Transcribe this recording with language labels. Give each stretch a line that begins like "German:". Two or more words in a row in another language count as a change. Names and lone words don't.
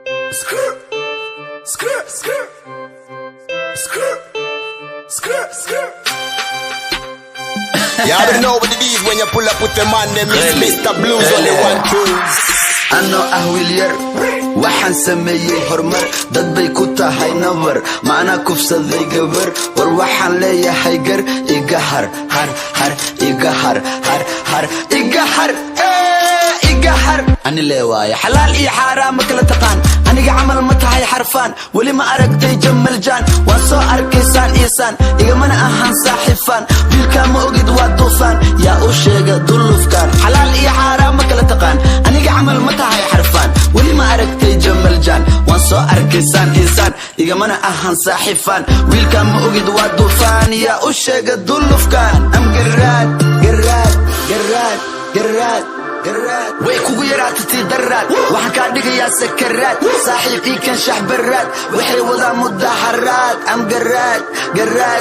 English: Skirt, skirt, skirt, skirt, skirt, skirt. You already know what it is when you pull up with the man name is Mr. Blues on the one twos. أنا أهويلير
Somali: waxaan sameeyay hormar dad bay ku tahay nabar macna kufsaday gabar war waxaan leeyahay gar iga har har har iga har har har iga har iga har ani leewaay xalaal iyo xaraam kala taqaan aniga amal ma tahay xarfaan wali ma aragtay jamal jaan waan soo arkaysaan iisan iga mana ahan saaxifan dilka ma ogid waa duufan yaa u sheega dulufkan xalaal iyo xaraam kala taqaan aniga amal ma tahay xarfaan wali ma aragtay jamal jaan waan soo arkaysaan iisan iga mana ahan saaxifan wilka ma ogid waa duufan yaa u sheega dulufkan am garad garad garad garad way kugu yaraatay daraad waxaan ka dhigayaa sakaraad saaxiibkii kan shaxbaraad waxay wadaa mudaharaad am garaad garaad